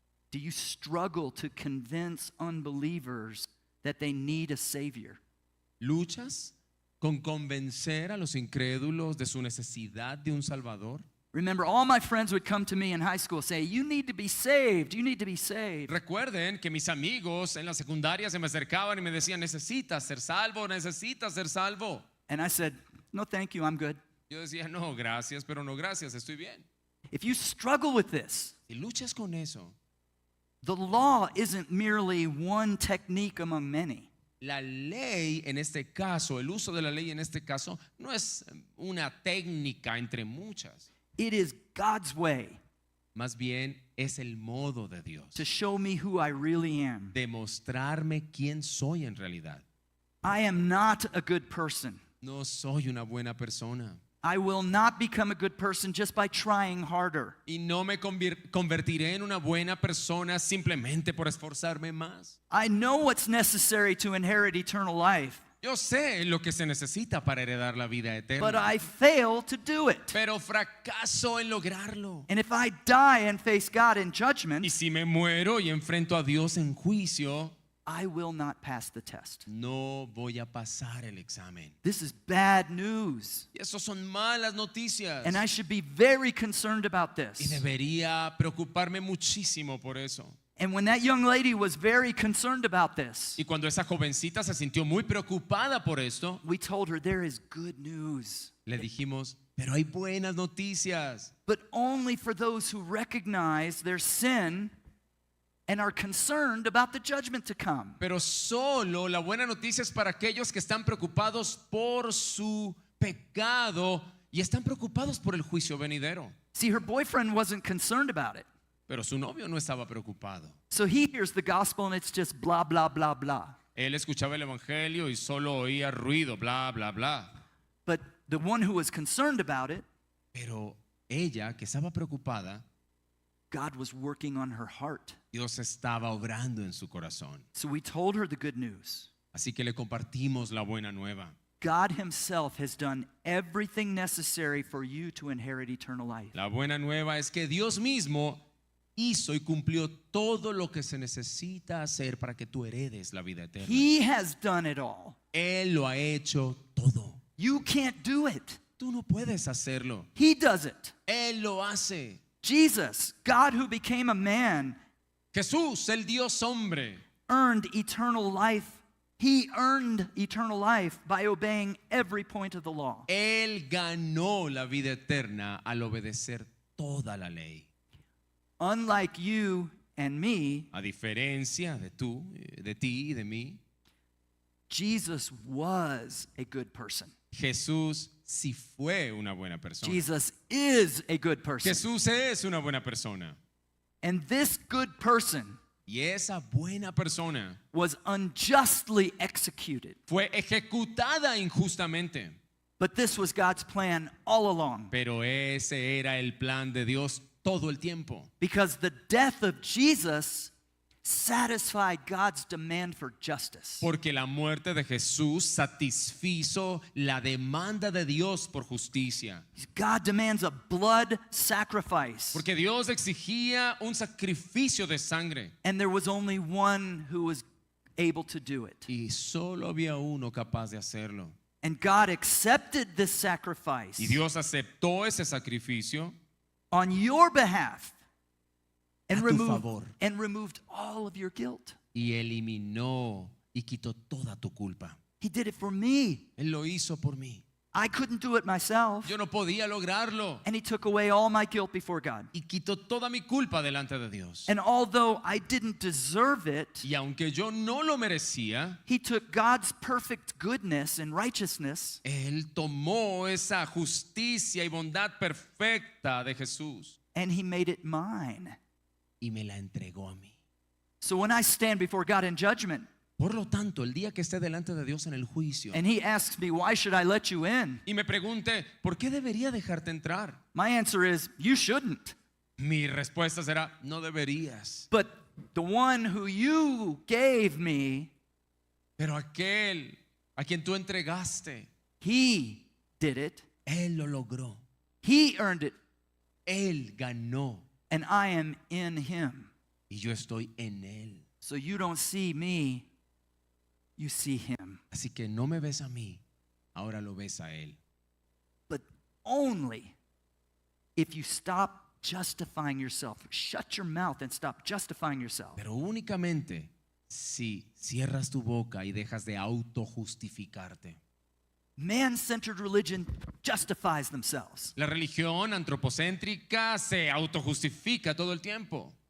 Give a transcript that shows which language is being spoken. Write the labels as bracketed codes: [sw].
[en] Do you struggle to convince unbelievers that they need a Savior? [es] ¿Luchas con convencer a los incrédulos de su necesidad de un Salvador? [en] Remember, all my friends would come to me in high school say, you need to be saved, you need to be saved. [es] Recuerden que mis amigos en la secundaria se me acercaban y me decían, necesitas ser salvo, necesitas ser salvo. [en] And I said, no thank you, I'm good. [es] Yo decía, no, gracias, pero no gracias, estoy bien. [en] If you struggle with this, [es] Si luchas con eso, [en] the law isn't merely one technique among many. [es] la ley en este caso, el uso de la ley en este caso, no es una técnica entre muchas. [en] It is God's way [es] Más bien es el modo de Dios [en] to show me who I really am. [es] de mostrarme quién soy en realidad. [en] I am not a good person. [es] No soy una buena persona [en] I will not become a good person just by trying harder. [es] y no me convertiré en una buena persona simplemente por esforzarme más. [en] I know what's necessary to inherit eternal life, [es] Yo sé lo que se necesita para heredar la vida [en] but [es] eterna, [en] I fail to do it. [es] pero fracaso en lograrlo. [en] And if I die and face God in judgment, [es] Y si me muero y enfrento a Dios en juicio, [en] I will not pass the test. [es] no voy a pasar el examen. [en] This is bad news. [es] Y eso son malas noticias. [en] And I should be very concerned about [es] Y [en] this. [es] debería preocuparme muchísimo por eso. [en] And when that young lady was very concerned about this, [es] Y cuando esa jovencita se sintió muy preocupada por esto, [en] we told her there is good news, [es] le dijimos, pero hay buenas noticias, [en] but only for those who recognize their sin and are concerned about the judgment to come. [es] pero solo la buena noticia es para aquellos que están preocupados por su pecado y están preocupados por el juicio venidero. [en] See, her boyfriend wasn't concerned about it. [es] Pero su novio no estaba preocupado. [en] So he hears the gospel and it's just blah, blah, blah, blah. [es] Él escuchaba el evangelio y solo oía ruido, bla, bla, bla. [en] But the one who was concerned about it, [es] Pero ella, que estaba preocupada, [en] God was working on her heart. [es] Dios estaba obrando en su corazón. [en] So we told her the good news. [es] Así que le compartimos la buena nueva. [en] God himself has done everything necessary for you to inherit eternal life. [es] La buena nueva es que Dios mismo hizo y cumplió todo lo que se necesita hacer para que tú heredes la vida eterna. [en] He has done it all. [es] Él lo ha hecho todo. [en] You can't do it. [es] Tú no puedes hacerlo. [en] He does it. [es] Él lo hace. [en] Jesus, God who became a man, [es] Jesús, el Dios hombre, [en] earned eternal life. He earned eternal life by obeying every point of the law. [es] Él ganó la vida eterna al obedecer toda la ley. [en] Unlike you and me, [es] A diferencia de ti y de mí, [en] Jesus was a good person. [es] Jesús sí fue una buena persona. [en] Jesus is a good person. [es] Jesús es una buena persona. [en] And this good person [es] Y esa buena persona [en] was unjustly executed. [es] fue ejecutada injustamente. [en] But this was God's plan all along. [es] Pero ese era el plan de Dios todo el tiempo. [en] Because the death of Jesus satisfied God's demand for justice. [es] Porque la muerte de Jesús satisfizo la demanda de Dios por justicia. [en] God demands a blood sacrifice. [es] Porque Dios exigía un sacrificio de sangre. [en] And there was only one who was able to do it. [es] Y solo había uno capaz de hacerlo. [en] And God accepted this sacrifice [es] Y Dios aceptó ese sacrificio [en] on your behalf and [es] a tu favor. [en] removed all of your guilt. [es] Y eliminó y quitó toda tu culpa. [en] He did it for me. [es] Él lo hizo por mí. [en] I couldn't do it myself. [es] Yo no podía lograrlo. [en] And he took away all my guilt before God. [es] Y quitó toda mi culpa delante de Dios. [en] And although I didn't deserve it, [es] Y aunque yo no lo merecía, [en] he took God's perfect goodness and righteousness [es] Él tomó esa justicia y bondad perfecta de Jesús [en] and he made it mine. [es] y me la entregó a mí. [en] So when I stand before God in judgment [es] Por lo tanto, el día que esté delante de Dios en el juicio [en] and he asks me, why should I let you in? [es] y me pregunte, ¿por qué debería dejarte entrar? [en] My answer is, you shouldn't. [es] Mi respuesta será, no deberías. [en] But the one who you gave me, [es] Pero aquel a quien tú entregaste, [en] he did it. [es] Él lo logró. [en] He earned it. [es] Él ganó [en] And I am in him. [es] y yo estoy en Él. [en] So you don't see me, you see him. [es] Así que no me ves a mí, ahora lo ves a Él. [en] But only if you stop justifying yourself. Shut your mouth and stop justifying yourself. [es] Pero únicamente si cierras tu boca y dejas de autojustificarte. [en] Man-centered religion justifies themselves. [es] La religión antropocéntrica se autojustifica todo el tiempo.